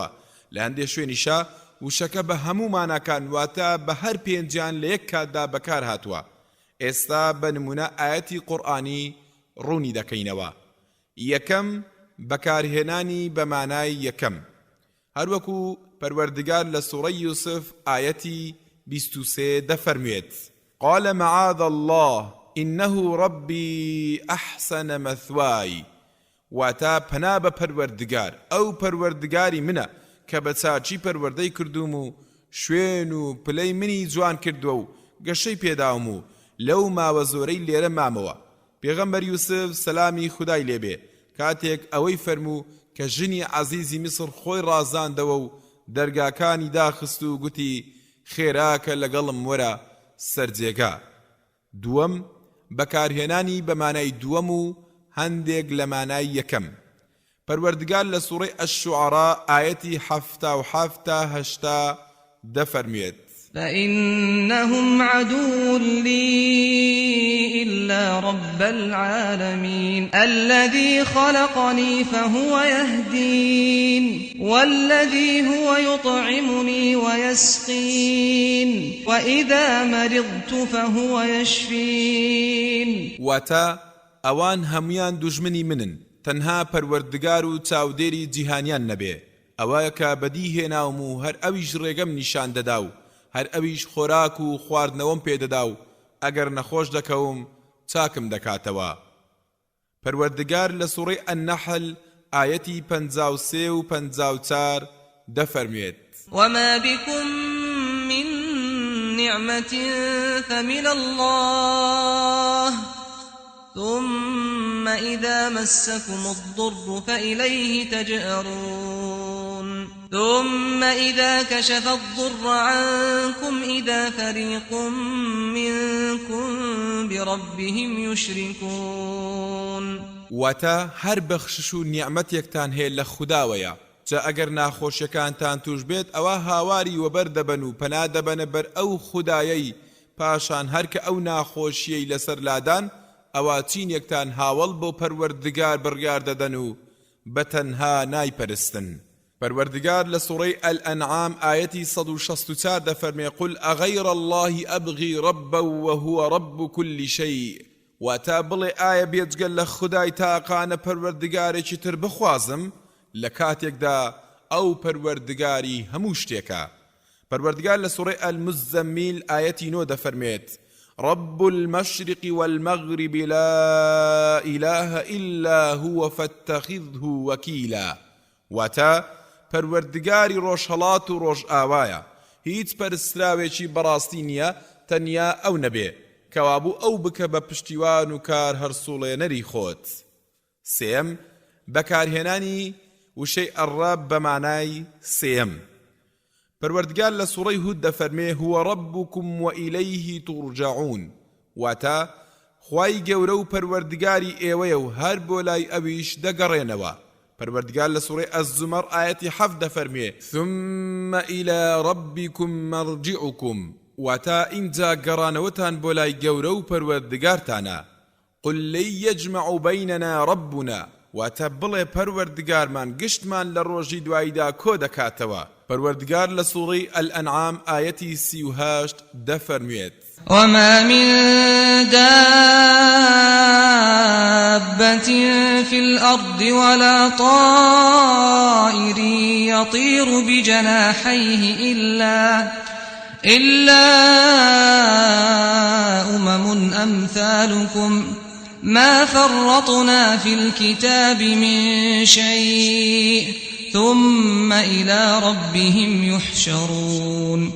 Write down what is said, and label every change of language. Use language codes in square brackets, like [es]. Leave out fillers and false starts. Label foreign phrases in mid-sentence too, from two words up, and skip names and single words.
[ckb] لە هەندێ شوێنیشا وشەکە بە هەموو ماناکان واتە بە هەر پێنجیان لە یەک کاتدا بەکار هاتووە. ئێستا بە نمونە ئاەتی قورئانی ڕوونی دەکەینەوە. یەکەم بەکارهێنانی بە مانای یەکەم هەروەکو پەروەردگار لە سوورەی یوسف ئاەتی 23 دەفەرموێت [ar] قال معاذ الله إنه ربي أحسن مثواي. [ckb] واتا پنا بە پەروەردگار ئەو پەروەردگاری منە کە بە چاچی پەروەردەی کردوم و شوێن و پلەی منی جوان کردووە و گەشەی پێداوم و لەو ماوە زۆرەی لێرە مامەوە. پێغەمبەر یوسف سەلامی خودای لێبێ کاتێک ئەوەی فەرموو کە ژنی عەزیزی میسر خۆی ڕازاندەوە و دەرگاکانی داخست و گوتی خێراکە لەگەڵم وەرە سەرجێگا. دووەم بەکارهێنانی بە مانای دووەم و هەندێک لە مانای یەکەم. پەروەردگار لە سوورەی ئەش-شوعەرا ئاەتی 77 تا 80 دەفەرموێت [ar] فإنهم عدو لي إلا رب العالمين الذي خلقني فهو يهدين والذي هو يطعمني ويسقين وإذا مرضت فهو يشفين. [ckb] واتا ئەوان هەمویان دوژمنی منن تەنها پەروەردگار و چاودێری جیهانیان نەبێ. ئەوەیە کە بەدی هێناوم و هەر ئەویش ڕێگەم نیشان دەدا و هەر ئەویش خۆراک و خواردنەوەم پێدەدا و ئەگەر نەخۆش دەکەوم چاکم دەکاتەوە. پەروەردگار لە سوورەی ئەننەحل ئاەتی 53 و 54 دەفەرموێت [ar] وما بكم من نعمة فمن الله ثم إذا مسكم الضر فإليه تجأرون ثم إذا كشف الضر عنكم إذا فريق منكم بربهم يشركون. [ckb] واتا هەر بەخشش و نیعمەتێکتان هەیە لە خوداوەیە جا ئەگەر ناخۆشیەکانتان توش بێت ئەوە هاواری وەبەر دەبەن و پەنا دەبەنە بەر ئەو خودایەی پاشان هەرکە ئەو ناخۆشیەی لەسەر لادان ئەوە چینێکتان هاوڵ بۆ پەروەردگار بڕیار دەدەن و بەتەنها نایپەرستن. پەروەردگار لە سوورەی ئەلئەنعام ئاەتی 164 دەفەرمێ [ar] قل ئەغەیڕ الله ئەبغی رەبە وهو رب كل شيء. [ckb] واتا بڵێ ئایا بێجگەل لە خودای تاقانە پەروەردگارێکی تر بخوازم لە کاتێکدا ئەو پەروەردگاری هەموو شتێکە. پەروەردگار لە سوورەی ئەلموزەممیل ئاەتی 9 دەفەرمێت [ar] رب المشرق والمغرب لا إله إلا هو فاتخذه وكيلا. [ckb] واتا پەروەردگاری ڕۆژهەڵات و ڕۆژ ئاوایە هیچ پەرستراوێکی بەڕاستی نییە تەنیا ئەو نەبێ کەوابوو ئەو بکە بە پشتیوان و کار هەرسوڵێنەری خۆت. سێم بەکارهێنانی وشەی ئەڕاب بە مانای سێم. پەروەردگار لە سوورەی هود دەفەرمێ [ar] هو ربكم وإليه ترجعون. [ckb] واتا خوای گەورە و پەروەردگاری ئێوەیە و هەر بۆ لای ئەویش دەگەڕێنەوە. پەروەردگار لە سوورەی ئەز-زومەر ئاەتی 7 دەفەرمێ [ar] ثم إلى ربكم مرجعكم. [ckb] واتا ئینجا گەڕانەوەتان بۆ لای گەورە و پەروەردگارتانە [ar] قل لن يجمع بيننا ربنا [ckb] واتبڵێ پەروەردگارمان گشتمان لە ڕۆژی دواییدا کۆ دەکاتەوە. پەروەردگار لە سوڕەی ئەلئەنعام ئایەتی 38 دەفەرموێت: [ar] وما من دابة في الأرض ولا طائر يطير بجناحيه إلا أمم أمثالكم ما فرطنا في الكتاب من شيء ثم إلى ربهم يحشرون.